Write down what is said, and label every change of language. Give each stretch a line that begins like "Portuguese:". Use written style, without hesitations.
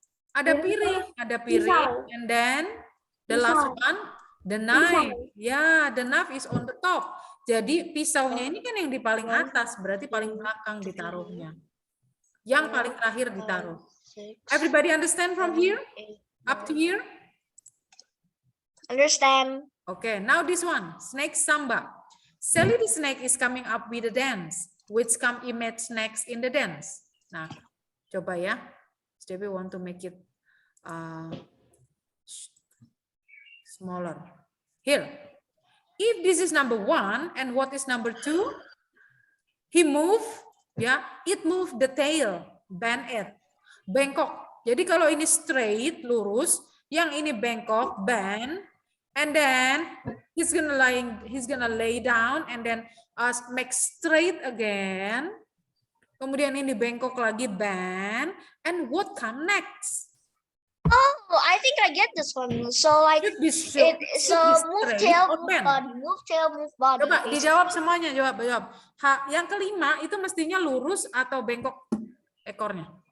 Indonesian: Ada piring,
English: and then the last one, the knife. Ya, the knife is on the top.
Indonesian: Jadi pisaunya ini kan yang di paling atas, berarti paling belakang ditaruhnya. Yang paling terakhir ditaruh.
English: Everybody understand from here? Up to here? Understand? Okay, now this one, snake samba. Sally the snake is coming up with a dance. Which come image next in the dance?
Indonesian: Nah, coba ya.
English: Debbie want to make it smaller. Here. If this is number 1 and what is number 2? He move, ya. It move the tail, bend it, bengkok.
Indonesian: Jadi kalau ini
English: straight,
Indonesian: lurus, yang ini bengkok,
English: bend, and then he's gonna lay down and then make straight again.
Indonesian: Kemudian ini bengkok lagi, bend,
English: and what come next? Oh, I think I get this one. So like Should be move straight tail, or move bend? body, move tail, move body.
Indonesian: Coba dijawab semuanya, jawab. Yang kelima itu mestinya lurus atau bengkok ekornya?